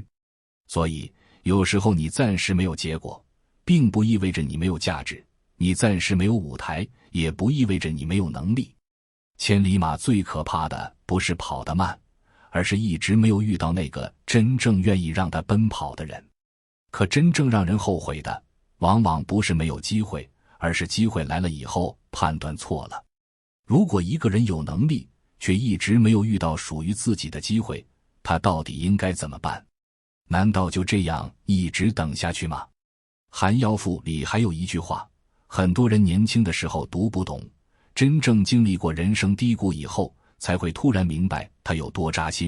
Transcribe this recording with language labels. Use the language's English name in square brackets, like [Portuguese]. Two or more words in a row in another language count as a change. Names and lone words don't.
[Chinese] 所以，有時候你暫時沒有結果，並不意味着你沒有價值。你暫時沒有舞台，也不意味着你沒有能力。千里馬最可怕的不是跑得慢，而是一直没有遇到那個真正願意讓他奔跑的人。可真正讓人後悔的，往往不是沒有機會，而是機會來了以後判斷錯了。如果一個人有能力，卻一直沒有遇到屬於自己的機會，他到底應該怎麼辦？難道就這樣一直等下去嗎？寒窯賦裡還有一句話，很多人年輕的時候讀不懂，真正經歷過人生低谷以後，才會突然明白它有多扎心。